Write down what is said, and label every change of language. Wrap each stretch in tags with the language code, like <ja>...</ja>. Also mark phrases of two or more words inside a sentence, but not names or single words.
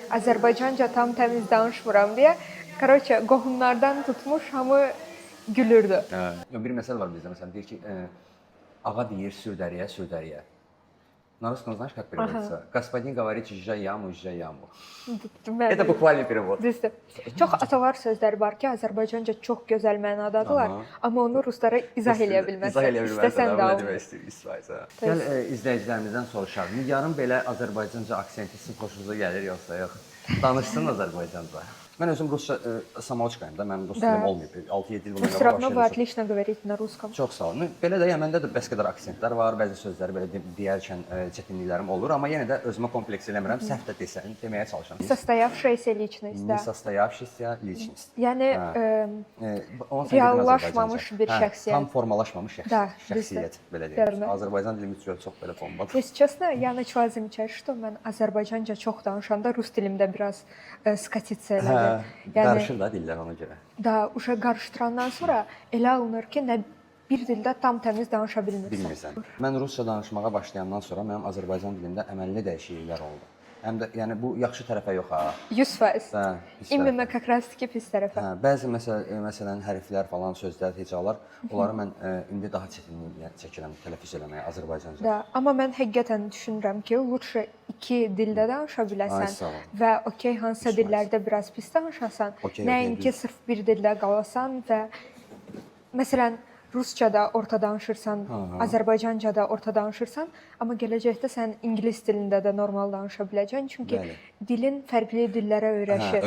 <az>Azərbaycanca tam təmiz danışmıram deyə, короче, qohumlardan tutmuş hamı gülürdü. Bir məsələ var bizdə, məsələn, deyir ki, ağa deyir Sürdəriyə, Sürdəriyə.</az> <ru>На русском знаешь, как переводится? Господин говорит, езжай яму, езжай яму. Это bukvalniy перевод.</ru> <az>Düzdür. Çox atalar sözləri var ki, Azərbaycanca çox gözəl mənadadırlar, amma onu ruslara izah eləyə bilməzsən. İzah eləyə bilməzsən, də nə demək istəyirsən. Gəl izləyicilərimizdən soruşaq. Nigarın belə Azərbaycanca aksenti sizin xoşunuza gəlir yoxsa yox? Danışsın Azərbaycanca. Mən özüm rusca samoçkayım da, mənim rus dilim olmayıb. 6-7 il bundan</az> <ru>Всё равно вы отлично говорите на русском.</ru> <az>Çox sağ olun. Belə də məndə də bəs qədər aksentlər var, bəzi sözləri belə deyərkən çətinliklərim olur, amma yenə də özümə kompleks eləmirəm, səhv də desən, deməyə çalışıram.</az> <ru>Состоявшаяся личность, да. Состоявшаяся личность.</ru> <az>Yəni reallaşmamış bir şəxsiyyət. Tam formalaşmamış şəxsiyyət, belə deyək. Azərbaycan dilimi çox belə formadır.</az> <ru>Если честно, я начала замечать, что</ru> <az>mən Azərbaycanca çox danışanda rus dilimdə biraz skatitsə elədi. Qarışır da dillər ona görə. Da, uşaq qarışdırandan sonra elə alınır ki, nə bir dildə tam təmiz danışa bilmirsən. Mən rusca danışmağa başlayandan sonra mənim Azərbaycan dilində əməlli dəyişikliklər oldu. Həm də yəni bu yaxşı tərəfə yox ha.</az> <ru>100%. İmенно как раз таки</ru> <az>pis tərəfə. Bəzi məsələn hərflər falan, sözlər, hecalar, onları mən indi daha çətinlik çəkirəm tələffüz eləməyə Azərbaycanca. Da, amma mən həqiqətən düşünürəm ki, lütfə iki dildə danışa biləsən və okey hansısa dillərdə biraz pis danışasan, nəinki sırf bir dildə qalasan və məsələn Ruscada orta danışırsan, Azərbaycanca da orta danışırsan, amma gələcəkdə sən ingilis dilində də normal danışa biləcəksən, çünki dilin fərqli dillərə öyrəşir.</az>